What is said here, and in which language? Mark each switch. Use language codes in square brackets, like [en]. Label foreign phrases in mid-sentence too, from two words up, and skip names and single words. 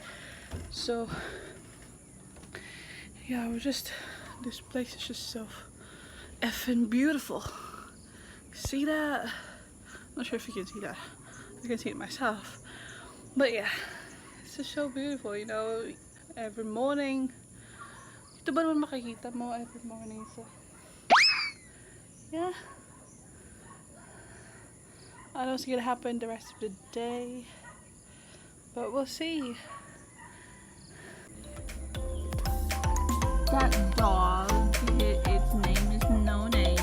[en] So yeah, this place is just so effing beautiful. See that? I'm not sure if you can see that. I can see it myself. But yeah, it's just so beautiful, you know. Every morning, [tl] ito ba naman makikita mo [en] every morning? So yeah, I don't know what's gonna happen the rest of the day, but we'll see. That dog, its name is No Name.